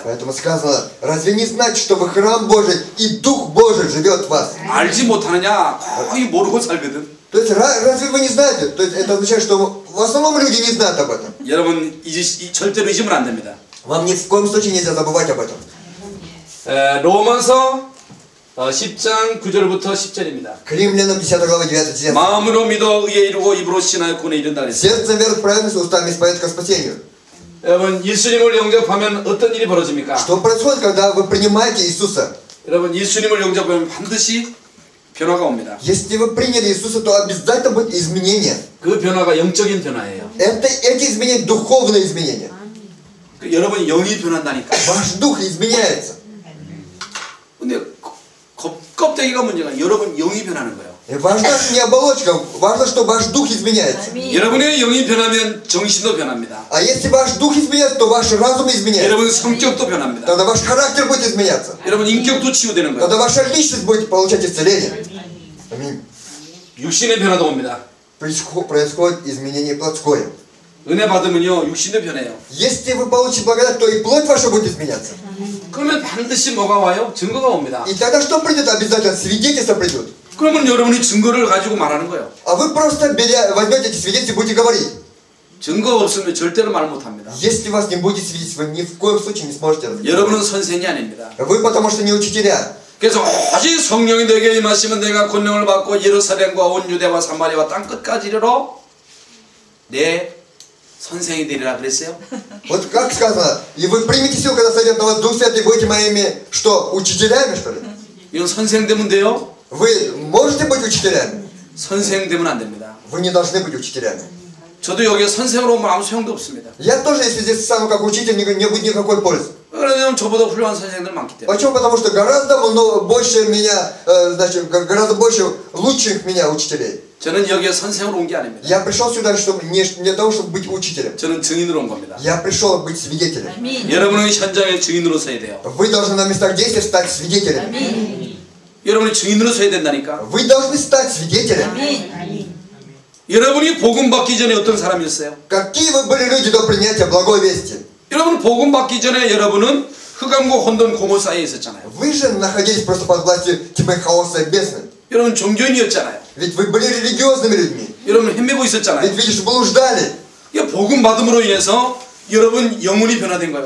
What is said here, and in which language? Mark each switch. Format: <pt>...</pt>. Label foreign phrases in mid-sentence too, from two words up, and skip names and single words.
<ru>Поэтому сказано, разве не знать, что вы храм Божий и Дух Божий живет в вас?</ru> <ko>알지 못하느냐 거의 모르고 살거든.</ko> <ru>То есть разве вы не знаете? То есть это означает, что в основном люди не знают об этом.</ru> <ko>여러분 절대로 잊으면 안 됩니다.</ko> <ru>Вам ни в коем случае нельзя забывать об этом.</ru> <ko>로마서 10장 9절부터 10절입니다.</ko> <ru>К Римлянам 10 глава 9-10.</ru> <ko>마음으로 믿어 의에 이르고 입으로 신하여 구원에 이른다 그랬어요.</ko> <ru>Сердцем верует в праведность, устами исповедует ко спасению.</ru> <ko>여러분 예수님을 영접하면 어떤 일이 벌어집니까?</ko> <ru>Что происходит, когда вы принимаете Иисуса?</ru> <ko>여러분 예수님을 영접하면 반드시 변화가 옵니다.</ko> <ru>Если вы приняли Иисуса, то обязательно будет изменение.</ru> <ko>그 변화가 영적인 변화예요.</ko> <ru>Эти изменения духовные изменения.</ru> <ko>여러분 영이 변한다니까.</ko> <ru>Ваш дух изменяется.</ru> <ko>근데 껍데기가 문제가 여러분 영이 변하는 거예요.</ko> <ru>И важна не оболочка, важно, что ваш дух изменяется.</ru> <ko>여러분의 영이 변하면 정신도 변합니다.</ko> <ru>А если ваш дух изменяется, то ваш разум изменяется.</ru> <ko>여러분 성격도 변합니다.</ko> <ru>Тогда ваш характер будет изменяться.</ru> <ko>여러분 인격도 치유되는 거예요.</ko> <ru>Тогда ваша личность будет получать исцеление. Аминь.</ru> <ko>육신의 변화도 옵니다.</ko> <ru>Происходит изменение плотское.</ru> <ko>은혜 받으면요 육신도 변해요.</ko> <ru>Если вы получите благодать, то и плоть ваша будет изменяться.</ru> <ko>그러면 반드시 뭐가 와요? 증거가 옵니다.</ko> <ru>И тогда что придет? Обязательно свидетельства придут.</ru> <ko>그러면 여러분이 증거를 가지고 말하는 거예요.</ko> <ru>А вы просто возьмете эти свидетельства и будете говорить.</ru> <ko>증거가 없으면 절대로 말 못합니다.</ko> <ru>Если у вас не будет свидетельств, вы ни в коем случае не сможете разговаривать.</ru> <ko>여러분은 선생이 아닙니다.</ko> <ru>Вы потому что не учителя.</ru> <ko>그래서 오직 성령이 내게 임하시면 내가 권능을 받고 예루살렘과 온 유대와 사마리아와 땅 끝까지 이르러 내 선생이 되리라 그랬어요.</ko> <ru>Вот как сказано, и вы примете силу, когда сойдет на вас Дух Святый, будете моими, что, учителями, что ли?</ru> <ko>이건 선생 되면 돼요?</ko> <ru>Вы можете быть учителями?</ru> <ko>선생 되면 안 됩니다.</ko> <ru>Вы не должны быть учителями.</ru> <ko>저도 여기에 선생으로 오면 아무 소용도 없습니다.</ko> <ru>Я тоже, если здесь стану как учитель, не будет никакой пользы.</ru> <ko>왜냐하면 저보다 훌륭한 선생들 많기 때문에.</ko> <ru>Почему? Потому что гораздо больше меня, значит, гораздо больше лучших меня учителей.</ru> <ko>저는 여기에 선생으로 온 게 아닙니다.</ko> <ru>Я пришел сюда, чтобы не для того, чтобы быть учителем.</ru> <ko>저는 증인으로 온 겁니다.</ko> <ru>Я пришел быть свидетелем.</ru> <ko>여러분은 현장의 증인으로 서야 돼요.</ko> <ru>Вы должны на местах действия стать свидетелями.</ru> <ko>여러분이 증인으로 서야 된다니까.</ko> <ru>Вы должны стать свидетелями.</ru> <ko>여러분이 복음 받기 전에 어떤 사람이었어요?</ko> <ru>Какие вы были люди до принятия благой вести?</ru> <ko>여러분 복음 받기 전에 여러분은 흑암과 혼돈 공허 사이에 있었잖아요.</ko> <ru>Вы же находились просто под властью тьмы, хаоса и бездны.</ru> <ko>여러분 종교인이었잖아요.</ko> <ru>Ведь вы были религиозными людьми.</ru> <ko>여러분 헤매고 있었잖아요.</ko> <ru>Ведь, видишь, блуждали.</ru> <ko>이 복음 받음으로 인해서 여러분 영혼이 변화된 거예요.</ko>